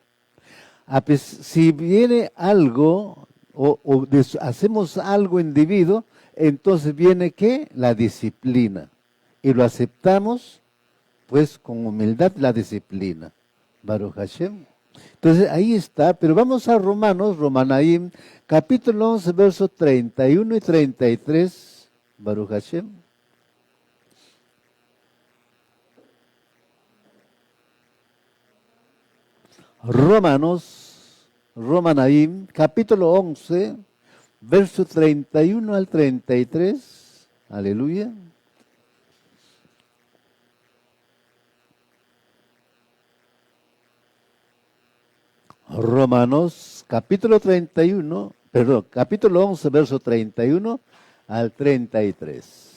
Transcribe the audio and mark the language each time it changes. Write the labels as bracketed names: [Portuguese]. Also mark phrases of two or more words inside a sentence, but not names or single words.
[Spanish] Si viene algo hacemos algo indebido, entonces viene ¿qué? La disciplina. Y lo aceptamos pues con humildad la disciplina. [Hebrew] ברוך השם. [Spanish] Entonces ahí está, pero vamos a Romanaim, capítulo 11, versos 31 y 33. [Hebrew] ברוך השם. Romanaim, [Spanish] capítulo 11, verso 31 al 33. Aleluya. Romanos, capítulo 11, verso 31 al 33.